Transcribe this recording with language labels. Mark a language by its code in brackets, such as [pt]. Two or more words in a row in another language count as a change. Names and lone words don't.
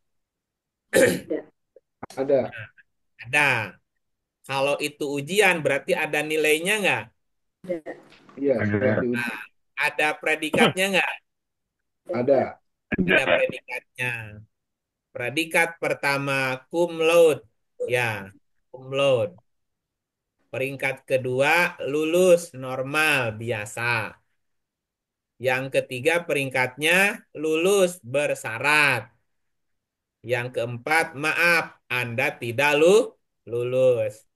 [id] ada. Ada. Kalau itu ujian berarti ada nilainya nggak? Iya, setelah Ada. diuji. Ada predikatnya nggak? Ada. Ada predikatnya. Predikat pertama [la] cum laude. Ya, cum laude. [id] Peringkat kedua lulus normal biasa. Yang ketiga peringkatnya lulus bersyarat. Yang keempat maaf Anda tidak lulus.